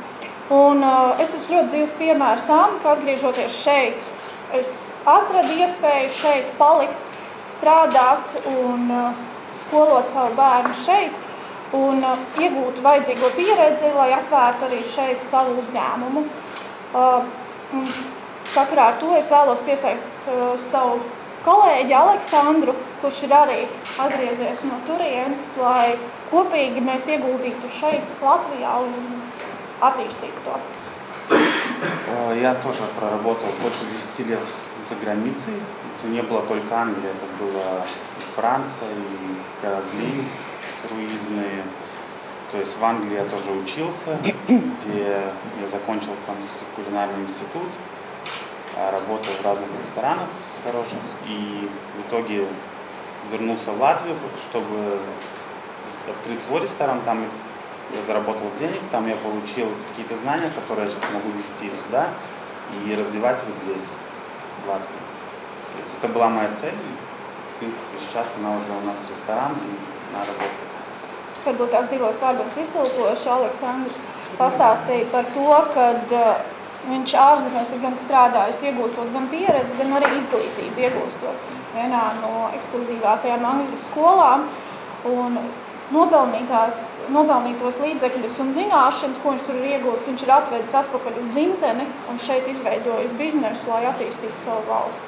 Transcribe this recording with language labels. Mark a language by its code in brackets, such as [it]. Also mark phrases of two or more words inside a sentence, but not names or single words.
[lv] Un es esmu ļoti dzīves piemērs tām, ka atgriežoties šeit, es atradu iespēju šeit palikt, strādāt un skolot savu bērnu šeit un iegūt vajadzīgo pieredzi, lai atvērtu arī šeit savu uzņēmumu. Sakarā ar to es vēlos piesaukt savu kolēģi Aleksandru, kurš ir arī atgriezies no turienes, lai kopīgi mēs ieguldītu šeit Latvijā un attīstītu to. [ru] Я тоже проработал больше 10 лет за границей. Это не было только Англия, это была Франция и корабли круизные. То есть в Англии я тоже учился, где я закончил французский кулинарный институт, работал в разных ресторанах хороших и в итоге вернулся в Латвию, чтобы открыть свой ресторан. Там я заработал денег, там я получил какие-то знания, которые я сейчас могу везти сюда и развивать их здесь, в Латвии. Это была моя цель, и, в принципе, сейчас она уже у нас ресторан, и она работает. [lv] Varbūt tās 2 vārdos iztulkošu, Aleksandrs pastāstīja par to, ka Viņš ārzemēs ir gan strādājis, iegūstot gan pieredzi, gan arī izglītību iegūstot vienā no ekskluzīvākajām angļu skolām. Un nopelnītos līdzekļus un zināšanas, ko viņš tur ir iegūst, viņš ir atvedis atpakaļ uz dzimteni un šeit izveidojis biznesu, lai attīstītu savu valsti.